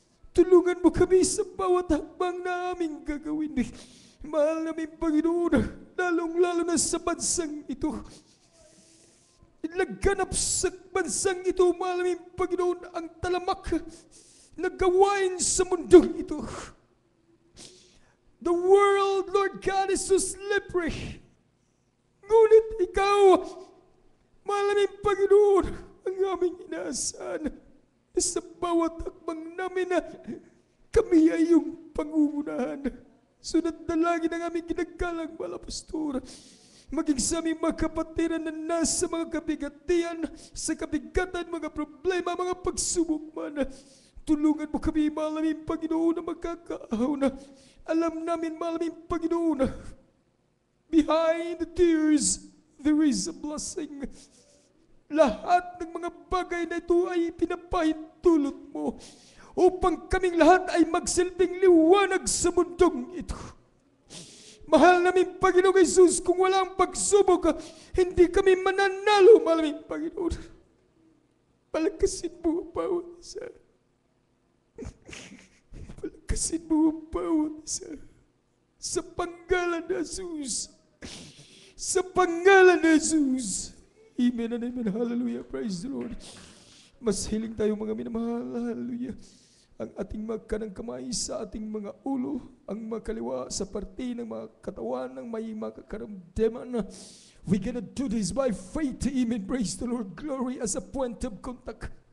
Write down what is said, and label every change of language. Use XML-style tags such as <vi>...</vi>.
<tl>Tulungan mo kami sa bawat hakbang na aming gagawin. Mahal namin Panginoon, lalong-lalo na sa bansang ito. Laganap sa bansang ito, mahal namin Panginoon, ang talamak na gawain sa mundong ito.</tl> <en>The world, Lord God, is so slippery.</en> <tl>Ngunit ikaw, mahal namin Panginoon, ang aming inaasahan sa bawat hakbang namin na kami ay iyong pangungunahan. Sunod na lagi ng aming ginagalang, mahal na Pastor. Maging sa aming mga kapatiran na nasa mga kabigatian, sa kabigatan, mga problema, mga pagsubok man. Tulungan mo kami, mahal namin Panginoon, na magkakaahaw na. Alam namin, mahal namin Panginoon,</tl> <en>behind the tears, there is a blessing.</en> <tl>Lahat ng mga bagay na ito ay pinapahintulot mo upang kaming lahat ay magsilbing liwanag sa mundong ito. Mahal namin Panginoon Jesus, kung wala ang pagsubok, hindi kami mananalo, mahal namin Panginoon. Palakasin mo ang bawat isa. Palakasin mo ang bawat isa. Sa pangalan na Jesus. Sa pangalan na Jesus.</tl> <en>Amen and amen. Hallelujah. Praise the Lord.</en> <tl>Mas hiling tayo mga minamahal. Hallelujah. Ang ating magkanang kamay sa ating mga ulo, ang makaliwa sa parte ng mga katawan ng may makakaramdaman.</tl> <en>We're gonna do this by faith. Amen. Praise the Lord. Glory as a point of contact.</en>